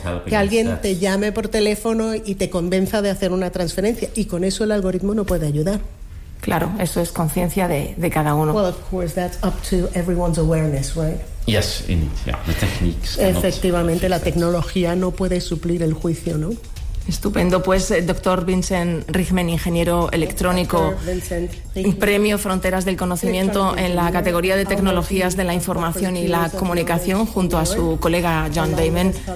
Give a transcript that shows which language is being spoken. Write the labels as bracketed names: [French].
[Spanish] Que alguien te llame por teléfono y te convenza de hacer una transferencia, y con eso el algoritmo no puede ayudar. Claro, eso es conciencia de cada uno. [English] Well, of course, that's up to everyone's awareness, right? Yes, indeed, yeah. The techniques cannot. [Spanish] Efectivamente, la tecnología no puede suplir el juicio, ¿no? Estupendo. Pues, doctor Vincent Richmen, ingeniero electrónico, premio Fronteras del Conocimiento en la categoría de tecnologías de la información y la comunicación, junto a su colega John Damon.